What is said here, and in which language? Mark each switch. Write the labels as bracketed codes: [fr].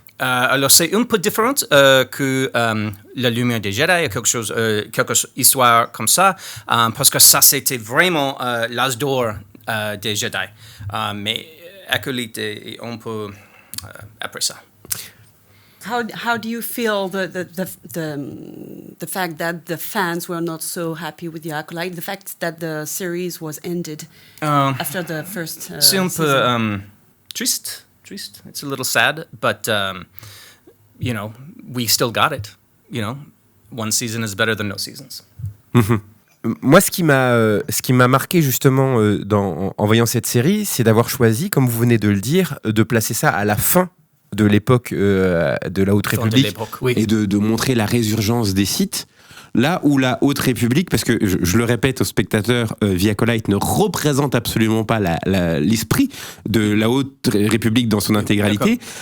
[fr] Alors, c'est un peu différent que la lumière des Jedi, quelque histoire comme ça, parce que ça, c'était vraiment l'âge d'or des Jedi. Mais Acolyte est un peu après ça. [en] How do you feel the fact that the fans were not so happy with the Acolyte, the fact that the series was ended after the first [fr] c'est un [en] season? [fr] peu triste. [en] It's a little sad, but we still got it. One season is better than no seasons. Mm-hmm. [fr] Moi, ce qui m'a marqué justement en voyant cette série, c'est d'avoir choisi, comme vous venez de le dire, de placer ça à la fin de l'époque de la Haute République, oui. Et de montrer la résurgence des Sith, là où la Haute République, parce que je le répète aux spectateurs, The Acolyte ne représente absolument pas l'esprit de la Haute République dans son intégralité, d'accord.